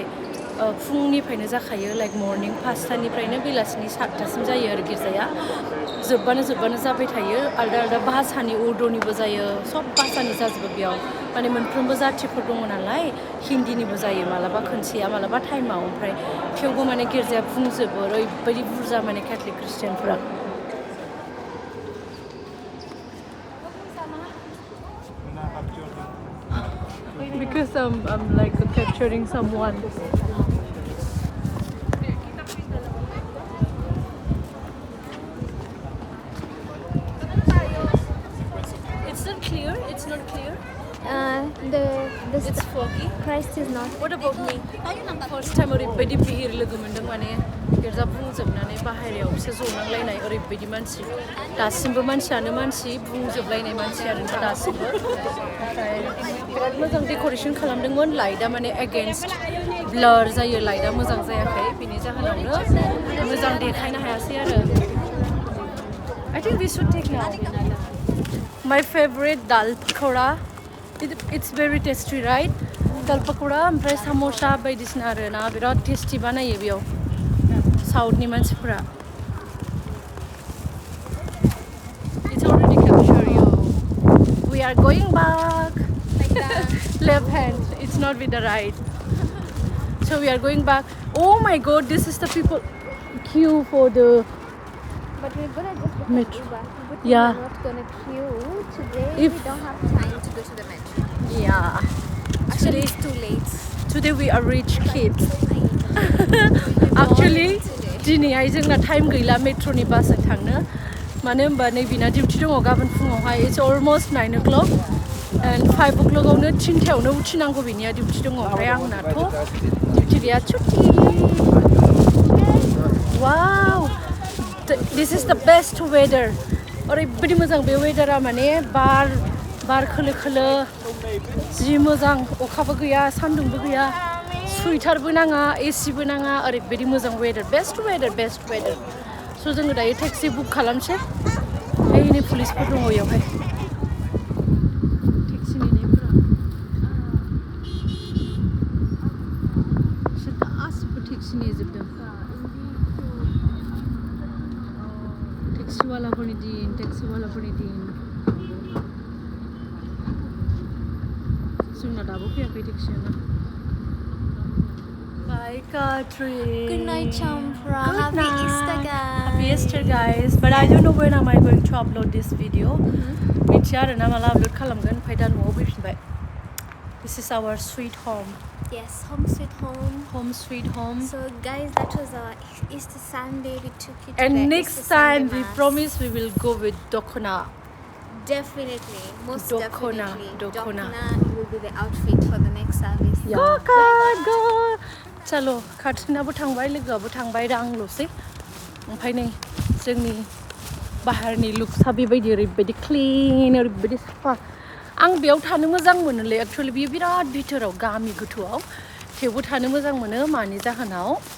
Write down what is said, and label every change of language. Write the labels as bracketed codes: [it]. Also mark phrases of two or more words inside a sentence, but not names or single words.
[brx] फुंनिफ्रायनो जाखायो [en] like morning [brx] 5टानिफ्रायनो बेलासिनि 7टासिम जायो आरो गिर्जाया जोबबानो जाबाय थायो आलदा आलदा भाषानि उर्दुनिबो जायो सब भाषानि जाजोबो बेयाव माने मोनफ्रोमबो जाथिफोर दङ नालाय हिन्दीनिबो जायो मालाबा खनसेया मालाबा टाइमाव ओमफ्राय थेवबो माने गिर्जाया बुंजोबो ओरैबायदि बुरजा माने कैथलिक क्रिस्टियानफोरा [en] because I'm like capturing someone. It's not clear. It's not clear. It's foggy. Christ is not. What about me? First time [brx] ओरैबायदि भिर लोगो मोनदों माने गिर्जा बुंजोबनानै बाहेरायावसो जनांलायनाय ओरैबायदि मानसि दासिमबो मानसियानो मानसि बुंजोबलायनाय मानसि आरोना दासिमबो ओमफ्राय बिराद मोजां डेक'रेसन खालामदोंमोन लाइटआ माने [en] against blur [brx] जायो लाइटआ मोजां जायाखै बिनि जाहोनावनो मोजां देखायनो हायासै आरो [en] I think we should take now. My favorite dal pakora. It's very tasty, right? Dal pakora [brx] ओमफ्राय samosa बायदिसिना आरोना बिराद टेस्टी बानायो बेयाव साउथनि मानसिफोरा [en] It's already captured you. We are going back. Like that. Left hand. It's not with the right. So we are going back. Oh my God! This is the people queue for the. But we're gonna just go Metro. Uber. But Yeah. we're not gonna queue today. If- We don't have time to go to the metro. Yeah. Actually, it's too late. Today we are rich kids. We're Actually, born today. [brx] दिनैहाय जोंना टाइम गैला मेट्र'नि बासजों थांनो मानो होनबा नैबिना डिउटि दङ गाबोन फुङावहाय [en] it's almost 9 o'clock and 5 o'clock [brx] आवनो 3टायावनो उथिनांगौ बिनिया डिउटि दङ ओमफ्राय आंनाथ' डिउटि गैया छुट्टि [en] wow this is the best weather [brx] ओरैबायदि मोजां बे वेदारा माने बार खोलो खोलो जि मोजां अखाबो गैया सान्दुंबो गैया सुइटारबो नाङा एसिबो नाङा ओरैबायदि मोजां वेदार [en] best weather [brx] स' जोङो दायो टेक्सि बुक खालामसै ओइनै पुलिसफोर दङ बेयावहाय टेक्सि नेनायफोरा बिसोर गासिबो टेक्सि नेजोबदों टेक्सिवालाफोरनि दिन जोंना दाबो फैयाखै टेक्सियानो Bye, Katri. [en] Good night, Champra. Good Happy night. Easter, guys. Happy Easter, guys. But I don't know when am I going to upload this video. [brx] मिथिया आरोना माला upload खालामगोन ओमफ्राय दा न'आव फैफिनबाय. [en] This is our sweet home. Yes, home sweet home. Home sweet home. So, guys, that was our Easter Sunday. We took it to And the next Easter time Sunday we mass. promise we will go with Dokona. Definitely, most Dokona, definitely. Dokona. will be the outfit for the next service. Go, Kat, go. [brx] चलो खाथिनाबो थांबाय लोगोआबो थांबाय दा आंल'सै ओमफ्राय नै जोंनि बाहेरनि लुक्सआ बेबायदि ओरैबायदि क्लिन ओरैबायदि साफा आं बेयाव थानो मोजां मोनोलै एक्चुअलि बेयो बिराद भितोराव गामि गोथौआव थेवबो थानो मोजां मोनो